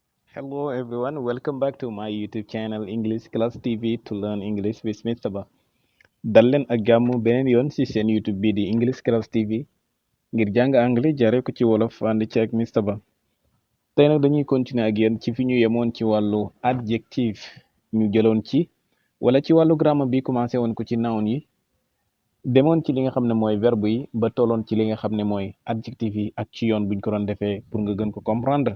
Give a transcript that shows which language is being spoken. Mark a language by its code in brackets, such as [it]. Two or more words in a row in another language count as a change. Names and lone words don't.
[en] Hello everyone, welcome back to my YouTube channel English Class TV to learn English with Mr. Ba. [wo] dal leen ak jàmm beneen yoon ci seen YouTube bii di English Class TV ngir jàng anglais jaare ko ci wolof ànd ci ak Mr. Ba. tey nag dañuy continuer ak yéen ci fi ñu yemoon ci wàllu adjectif ñu jëloon ci wala ci wàllu grammar bi commencé woon ko ci noun yi demoon ci li nga xam ne mooy verbe yi ba tolloon ci li nga xam ne mooy adjectif yi ak ci yoon buñ ko doon defee pour nga gën ko comprendre.